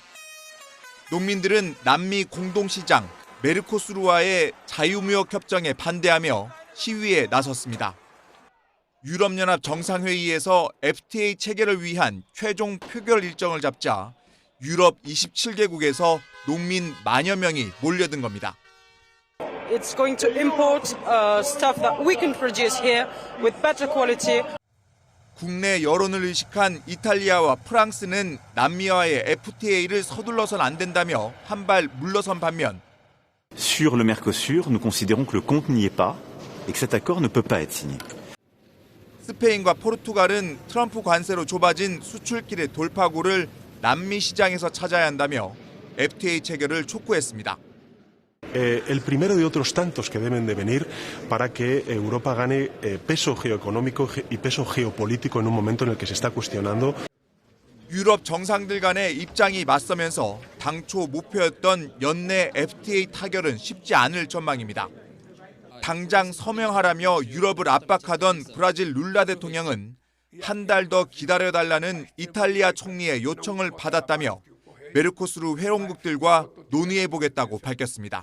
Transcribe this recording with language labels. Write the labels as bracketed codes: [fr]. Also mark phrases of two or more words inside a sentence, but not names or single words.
[ko] 농민들은 남미 공동시장 메르코수르와의 자유무역 협정에 반대하며 시위에 나섰습니다. 유럽연합 정상회의에서 FTA 체결을 위한 최종 표결 일정을 잡자 유럽 27개국에서 농민 만여 명이 몰려든 겁니다. [en] It's going to import stuff that we can produce here with better quality. [ko] 국내 여론을 의식한 이탈리아와 프랑스는 남미와의 FTA를 서둘러선 안 된다며 한 발 물러선 반면 [fr] Sur le Mercosur, nous considérons que le compte n'y est pas et que cet accord ne peut pas être signé. [ko] 스페인과 포르투갈은 트럼프 관세로 좁아진 수출길의 돌파구를 남미 시장에서 찾아야 한다며 FTA 체결을 촉구했습니다. [es] El primero de otros tantos que deben de venir para que Europa gane peso geoeconómico y peso geopolítico en un momento en el que se está cuestionando. [ko] 유럽 정상들 간의 입장이 맞서면서 당초 목표였던 연내 FTA 타결은 쉽지 않을 전망입니다. 당장 서명하라며 유럽을 압박하던 브라질 룰라 대통령은 한 달 더 기다려달라는 이탈리아 총리의 요청을 받았다며 메르코수르 회원국들과 논의해보겠다고 밝혔습니다.